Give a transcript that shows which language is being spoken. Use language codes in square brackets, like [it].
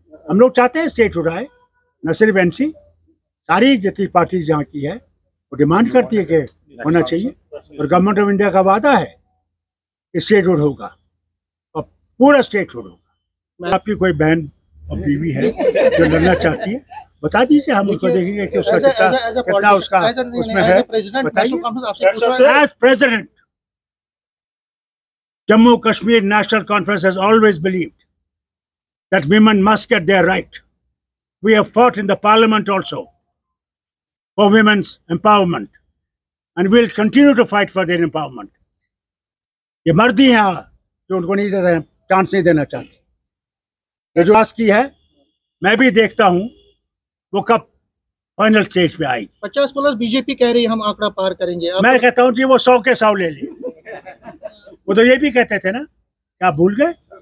[hi] हम लोग चाहते हैं स्टेटहुड आए, न सिर्फ एनसी, सारी जितनी पार्टी जहाँ की है वो डिमांड करती है कि होना चाहिए। और गवर्नमेंट ऑफ इंडिया का वादा है कि स्टेटहुड होगा और पूरा स्टेटहुड होगा। आपकी कोई बहन और बीवी है जो लड़ना चाहती है, बता दीजिए, हम उसको देखेंगे कि उसका कितना उसका उसमें है। बताइए। [en] As president, Jammu Kashmir National Conference has always believed that women must get their right. We have fought in the parliament also for women's empowerment and we'll continue to fight for their empowerment. [hi] ये मर्द ही हैं जो उनको नहीं दे रहे हैं, chance नहीं देना चाहते। जो आस की है, मैं भी देखता हूँ वो कब फाइनल स्टेज पे आएगी। 50+ बीजेपी कह रही है हम आंकड़ा पार करेंगे। मैं कहता हूँ जी वो 100 के 100 ले ली। वो तो ये भी कहते थे ना, क्या भूल गए?